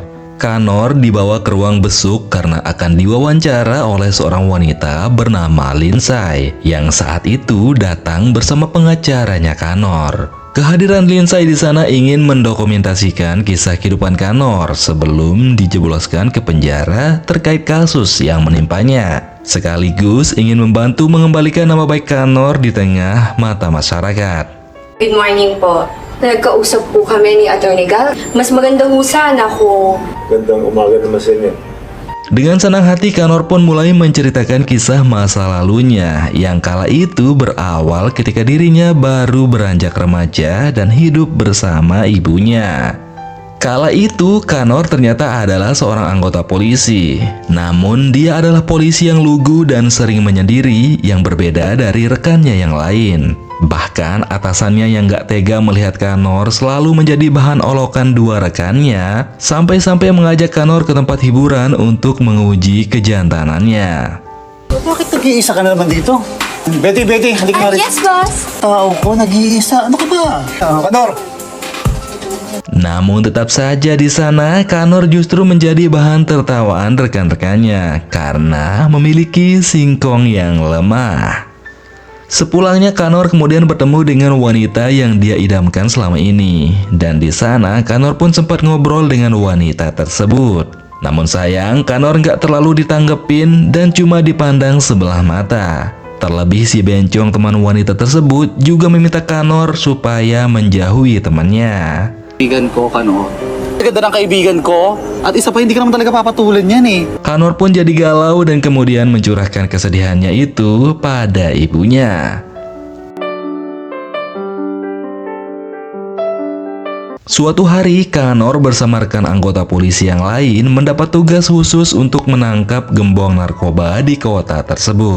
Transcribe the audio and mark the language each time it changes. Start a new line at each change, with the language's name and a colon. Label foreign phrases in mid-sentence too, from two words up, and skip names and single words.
Indonesian: Kanor dibawa ke ruang besuk karena akan diwawancara oleh seorang wanita bernama Lindsay yang saat itu datang bersama pengacaranya Kanor. Kehadiran Lindsay di sana ingin mendokumentasikan kisah kehidupan Kanor sebelum dijebloskan ke penjara terkait kasus yang menimpanya. Sekaligus ingin membantu mengembalikan nama baik Kanor di tengah mata masyarakat.
English: Good morning po.
Filipino: Nagkausap po kami ni Atty. Gal. Mas maganda ho sana ko. Gandang umaga naman sa inyo.
Indonesian: Dengan senang hati Kanor pun mulai menceritakan kisah masa lalunya yang kala itu berawal ketika dirinya baru beranjak remaja dan hidup bersama ibunya. Kala itu Kanor ternyata adalah seorang anggota polisi. Namun dia adalah polisi yang lugu dan sering menyendiri yang berbeda dari rekannya yang lain. Bahkan atasannya yang gak tega melihat Kanor selalu menjadi bahan olokan dua rekannya, sampai-sampai mengajak Kanor ke tempat hiburan untuk menguji kejantanannya.
Filipino: Bakit nag-iisa ka na naman dito? Betty, halika nga rin.
English: Yes, boss.
Filipino: Tao ko, nag-iisa. Ano ka ba? Kanor.
Indonesian: Namun tetap saja di sana Kanor justru menjadi bahan tertawaan rekan-rekannya karena memiliki singkong yang lemah. Sepulangnya Kanor kemudian bertemu dengan wanita yang dia idamkan selama ini, dan di sana Kanor pun sempat ngobrol dengan wanita tersebut. Namun sayang Kanor nggak terlalu ditanggepin dan cuma dipandang sebelah mata. Terlebih si bencong teman wanita tersebut juga meminta Kanor supaya menjauhi temannya.
Filipino: Kaibigan ko, Kanor. Ganda ng kaibigan ko. At isa pa, hindi ka naman talaga papatulan yan eh.
Indonesian: Kanor pun jadi galau dan kemudian mencurahkan kesedihannya itu pada ibunya. Suatu hari, Kanor bersama rekan anggota polisi yang lain mendapat tugas khusus untuk menangkap gembong narkoba di kota tersebut.